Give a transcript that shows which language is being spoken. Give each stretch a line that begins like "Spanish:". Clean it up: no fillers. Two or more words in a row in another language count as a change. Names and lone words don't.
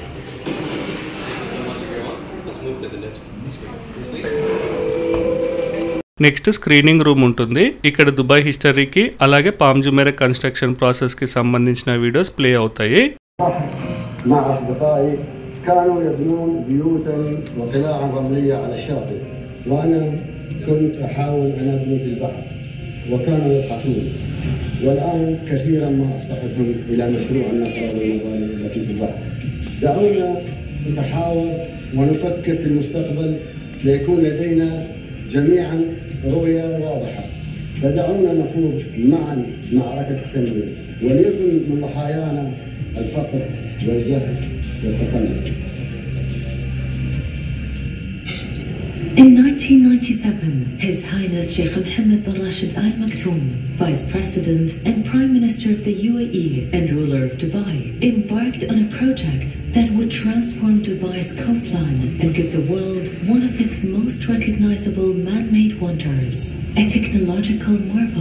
English: Let's move to the next screen. next screening room
Telugu: ఉంటుంది. ఇక్కడ దుబాయ్ హిస్టరీకి అలాగే
English: Palm Jumeirah construction process
Telugu: కి సంబంధించిన వీడియోస్ ప్లే అవుతాయి.
Arabic: مع أصدقائي كانوا يبنون بيوتا وقلاعا رملية على الشاطئ وأنا كنت أحاول أن أبني في البحر وكانوا يضحكون. والآن كثيرا ما أصطحبهم إلى مشروع النقل والمظاهر التي في البحر. دعونا نتحاور ونفكر في المستقبل ليكون لدينا جميعا رؤية واضحة. فدعونا نخوض معا معركة التنمية وليكن من ضحايانا الفقر والجهل والتخلف.
English: In 1997, His Highness Sheikh Mohammed bin Rashid Al Maktoum, Vice President and Prime Minister of the UAE and ruler of Dubai, embarked on a project that would transform Dubai's coastline and give the world one of its most recognizable man-made wonders, a technological marvel.